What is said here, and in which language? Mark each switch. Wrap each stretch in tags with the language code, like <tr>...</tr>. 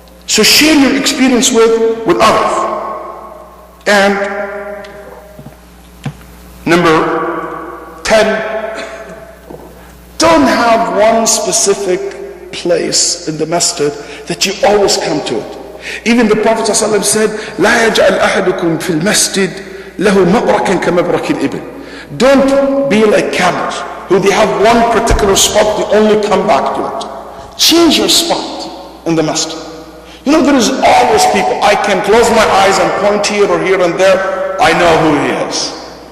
<en>So share your experience with others. And number 10, don't have one specific place in the masjid that you always come to it. Even the Prophet ﷺ said,</en> <ar>لا يجعل أحدكم في المسجد له مبركا كمبرك الإبل.</ar> <en>Don't be like camels, who they have one particular spot, they only come back to it. Change your spot in the masjid. You know, there is always people. I can close my eyes and point here or here and there. I know who he is.</en>